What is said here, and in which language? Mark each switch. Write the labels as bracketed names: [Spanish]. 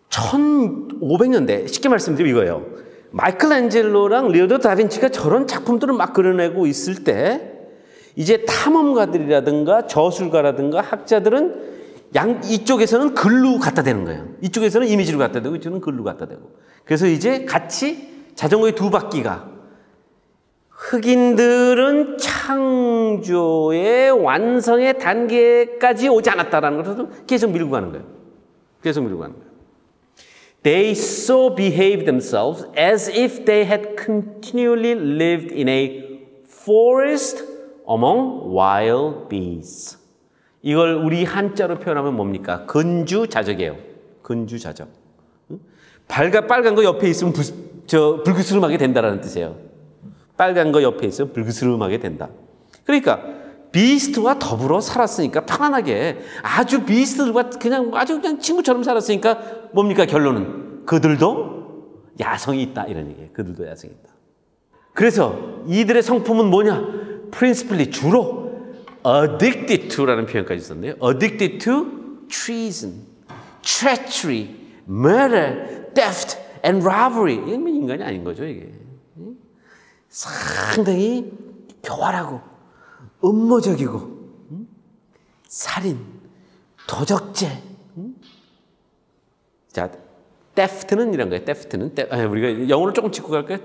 [Korean] 1500년대, 쉽게 말씀드리면 이거예요. 마이클란젤로랑 리오나르도 다빈치가 저런 작품들을 막 그려내고 있을 때 이제 탐험가들이라든가 저술가라든가 학자들은 이쪽에서는 글로 갖다 대는 거예요. 이쪽에서는 이미지로 갖다 대고 이쪽은 글로 갖다 대고. 그래서 이제 같이 자전거의 두 바퀴가, 흑인들은 창조의 완성의 단계까지 오지 않았다라는 것을 계속 밀고 가는 거예요. [English] They so behave themselves as if they had continually lived in a forest among wild beasts. [Korean] 이걸 우리 한자로 표현하면 뭡니까? 근주자적이에요. 근주자적. 빨간 거 옆에 있으면 불그스름하게 된다라는 뜻이에요. 빨간 거 옆에 있으면 불그스름하게 된다. 그러니까 비스트와 더불어 살았으니까 편안하게 비스트들과 그냥 친구처럼 살았으니까 뭡니까? 결론은 그들도 야성이 있다 이런 얘기예요. 그들도 야성이 있다. 그래서 이들의 성품은 뭐냐? principally 주로 addicted to 라는 표현까지 썼네요. [English] addicted to treason, treachery, murder, theft, and robbery. [Korean] 이건 인간이 아닌 거죠, 이게. 상당히 교활하고 음모적이고 살인, 도적죄. 자, theft는 이런 거예요. theft는 우리가 영어로 조금 짚고 갈까요?